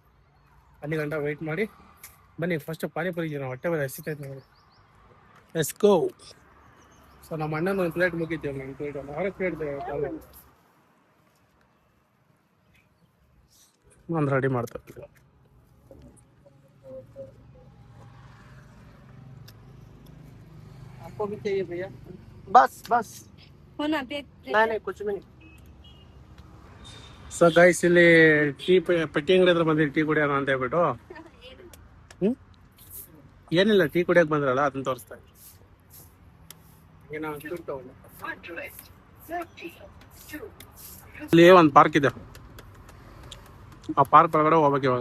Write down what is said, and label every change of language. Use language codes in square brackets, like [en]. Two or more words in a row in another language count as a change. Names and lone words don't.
[kn] ಅಲ್ಲಿ ಗಂಟ ವೆಯ್ಟ್ ಮಾಡಿ ಬನ್ನಿ. ಫಸ್ಟ್ ಪಾನಿಪುರಿ ನಾವು ಹೊಟ್ಟೆ ಬೇರೆ ಹಸಿತೈತೆ ನೋಡಿ. [en] let's go. [kn] ಸೊ ನಮ್ಮ ಅಣ್ಣನ ಒಂದು ಪ್ಲೇಟ್ ಮುಗಿದ್ದೇವೆ, ನನ್ನ ಪ್ಲೇಟ್ ಅವ್ರಿಗೆ ಪ್ಲೇಟ್ ಒಂದು ರೆಡಿ ಮಾಡ್ತಾರೆ. [hi] आपको भी चाहिए भैया? बस बस हो ना अभी नहीं कुछ भी नहीं. [en] so guys, [kn] ಇಲ್ಲಿ ಟೀ ಪಟ್ಟಿ ಅಂಗಡಿ ಹತ್ರ ಬಂದಿರಿ ಟೀ ಕುಡಿಯೋಣ ಅಂತ ಹೇಳ್ಬಿಟ್ಟು. ಏನಿಲ್ಲ, ಟೀ ಕುಡಿಯೋಕೆ ಬಂದ್ರಲ್ಲ ಅದನ್ನ ತೋರಿಸ್ತಾ ಇದ್ದೀನಿ. ಇಲ್ಲಿ ಒಂದು ಪಾರ್ಕ್ ಇದೆ, ಆ ಪಾರ್ಕ್ ಒಳಗಡೆ ಹೋಗ್ಬೇಕು ಇವಾಗ.